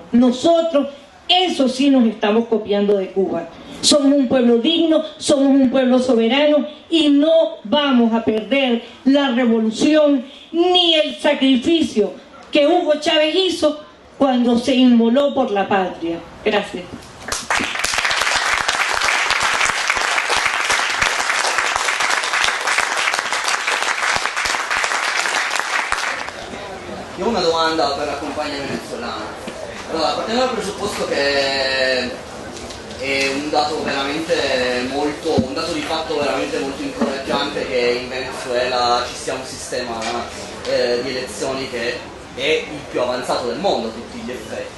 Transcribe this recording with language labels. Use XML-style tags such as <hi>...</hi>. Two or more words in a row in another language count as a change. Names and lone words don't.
<es>Nosotros, eso sí, nos estamos copiando de Cuba. Somos un pueblo digno, somos un pueblo soberano, y no vamos a perder la revolución ni el sacrificio que Hugo Chávez hizo cuando se inmoló por la patria. Gracias.</es> <it>Io ho una domanda per la compagna venezuelana. Allora, partendo dal presupposto che è un dato di fatto veramente molto incoraggiante che in Venezuela ci sia un sistema di elezioni che è il più avanzato del mondo a tutti gli effetti.</it>